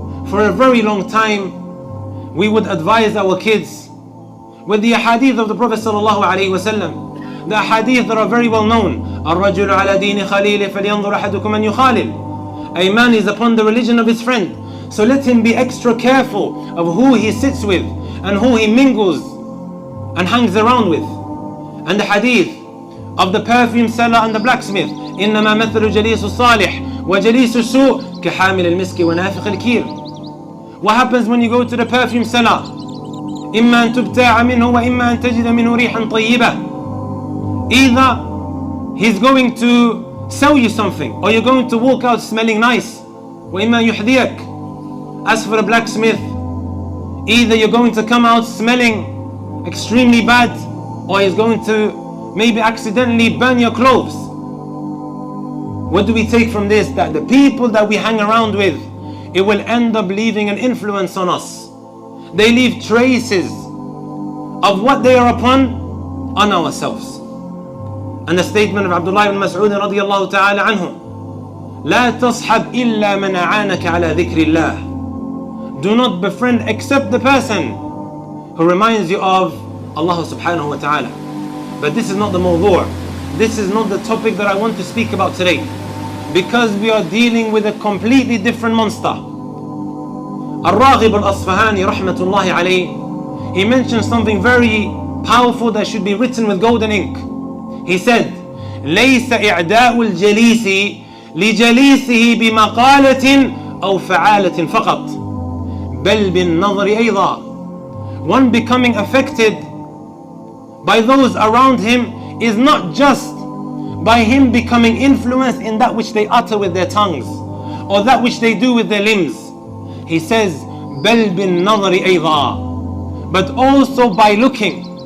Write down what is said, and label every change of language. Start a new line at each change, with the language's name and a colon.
English: For a very long time, we would advise our kids with the ahadith of the Prophet sallallahu alaihi wasallam, the ahadith that are very well known.
Arabic: الرجل على دين خليله فلينظر أحدكم من يخالل.
English: A man is upon the religion of his friend, so let him be extra careful of who he sits with and who he mingles and hangs around with. And the hadith of the perfume seller and the blacksmith,
Arabic: إنما مثل جليس الصالح وجليس السوء كحامل المسك ونافخ الكير.
English: What happens when you go to the perfume seller?
Arabic: إما أن تبتاع منه وإما أن تجد منه ريحا طيبة.
English: Either he's going to sell you something, or you're going to walk out smelling nice.
Arabic: وإما يحذيك.
English: As for the blacksmith, either you're going to come out smelling extremely bad, or he's going to maybe accidentally burn your clothes. What do we take from this? That the people that we hang around with, it will end up leaving an influence on us. They leave traces of what they are upon on ourselves. And the statement of Abdullah ibn Mas'ud radiyallahu ta'ala anhu,
Arabic: لا تصحب إلا من أعانك على ذكر الله.
English: Do not befriend except the person who reminds you of Allah subhanahu wa ta'ala. But this is not the mawdu'. This is not the topic that I want to speak about today, because we are dealing with a completely different monster. Al-Raghib al-Asfahani rahmatullahi alayhi, he mentioned something very powerful that should be written with golden ink. He said,
Arabic: ليس إعداء الجليس لجليسه بمقالة أو فعالة فقط بل بالنظر أيضا.
English: One becoming affected by those around him is not just by him becoming influenced in that which they utter with their tongues or that which they do with their limbs. He says,
Arabic: بل بالنظر أيضا,
English: but also by looking.